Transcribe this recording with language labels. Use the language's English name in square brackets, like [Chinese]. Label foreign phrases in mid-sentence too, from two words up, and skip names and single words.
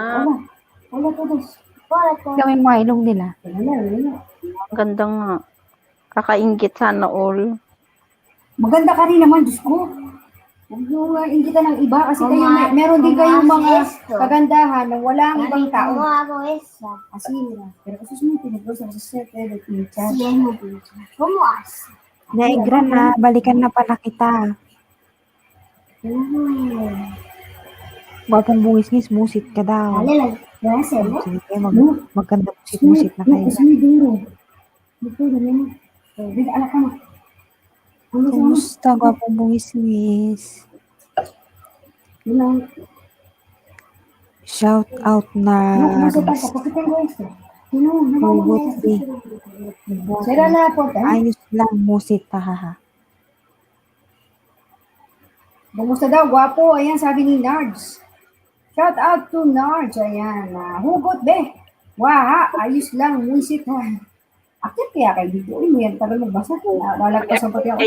[Filipino] Wala todos. Wala ko. Yung mga ilong nila. Wala. Ang ganda nga. Kakaingit sana all. Maganda ka rin naman, Diyos ko. Huwag yung inggitan ng iba kasi kayo, meron din kayong mga kagandahan na walang ibang tao. [Spanish] Como hago eso? Así, mira. Pero eso es muy peligroso. Eso se puede pinchar. Sí, es muy dulce. ¿Cómo haces? [Filipino] Naigra na, balikan na pala kita. Gwapong bungis-ngis, musit ka daw. [Spanish] Dale, ¿lo vas a hacer? [Filipino] Sige, maganda musit na kayo. [Spanish] Es muy duro. No puedo, no. Venga, a la cama. [Filipino] Kumusta, gwapong bungis-ngis? [Spanish] No, [English] Shout out [Spanish] no se [Filipino] na [Spanish] pasa. ¿Por qué tengo esto? No vamos a [Filipino] Hugot [Spanish] esto. Será la puerta. [Filipino] ayos lang, musit, hahaha. Kumusta daw? Gwapo. Ayan, sabi ni Nards. [English] Shout out to Nards. [Filipino] Ayan. Hugot, be. Waha. Ayos lang. Musit, ha. Akit kaya kayo dito. Uy, mo yan. Tagal magbasa. Lalagpasan pati ako.